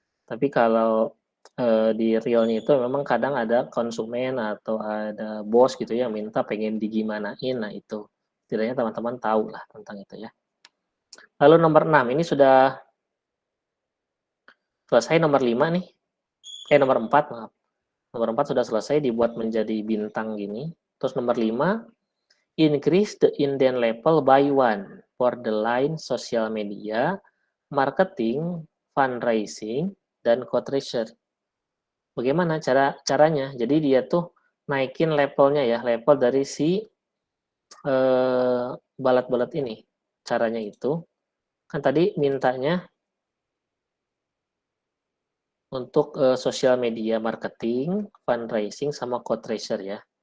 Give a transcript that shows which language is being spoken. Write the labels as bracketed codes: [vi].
[id] Tapi kalau di realnya itu memang kadang ada konsumen atau ada bos gitu ya minta pengen digimanain, nah itu setidaknya teman-teman tahu lah tentang itu ya. Lalu nomor 6 ini sudah selesai, nomor 5 nih. Nomor 4 maaf. Nomor 4 sudah selesai dibuat menjadi bintang gini. Terus nomor 5, [en] increase the indent level by 1 for the line social media, marketing, fundraising, dan co-treasure. [id] Bagaimana caranya? Jadi dia tuh naikin levelnya ya, level dari si balat-balat ini. Caranya itu, kan tadi mintanya untuk sosial media, marketing, fundraising, sama co-treasure ya.